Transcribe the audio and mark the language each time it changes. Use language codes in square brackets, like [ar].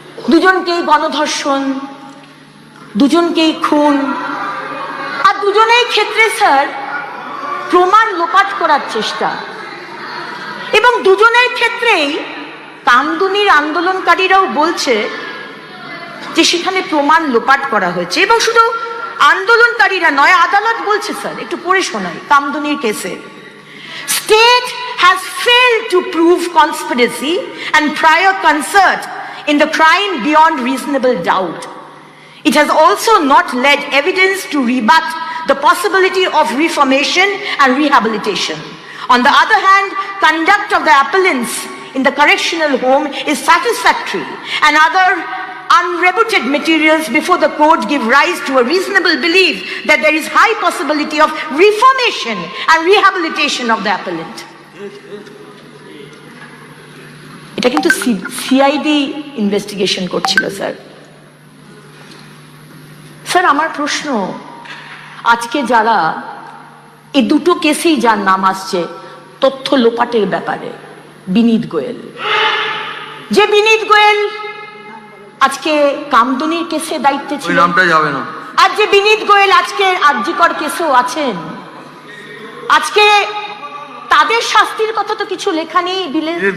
[bn] দুজনকেই গণধর্ষণ, দুজনকেই খুন, আর দুজনেই ক্ষেত্রে স্যার প্রমাণ লোপাট করার চেষ্টা। এবং দুজনের ক্ষেত্রেই কামদুনির আন্দোলনকারীরাও বলছে যে সেখানে প্রমাণ লোপাট করা হয়েছে। এবং শুধু আন্দোলনকারীরা নয়, আদালত বলছে স্যার, একটু পড়ে শোনাই কামদুনির কেসে। [en] State has failed to prove conspiracy and prior concert in the crime beyond reasonable doubt. It has also not led evidence to rebut the possibility of reformation and rehabilitation. On the other hand, conduct of the appellants in the correctional home is satisfactory, and other unrebutted materials before the court give rise to a reasonable belief that there is high possibility of reformation and rehabilitation of the appellant. [bn] এটা কিন্তু CID investigation করছিল sir. Sir আমার প্রশ্ন, আজকে যারা এই দুটো কেসেই যার নাম আসছে তথ্য লোপাটের ব্যাপারে, বিনীত গোয়েল, যে বিনীত গোয়েল আজকে কামদুনির কেসে দায়িত্বে ছিল, নামটা যাবে না, আর যে বিনীত গোয়েল আজকে আরজিকর কেসেও আছেন, আজকে তাদের শাস্তির কথা তো কিছু লেখা নেই বিলে।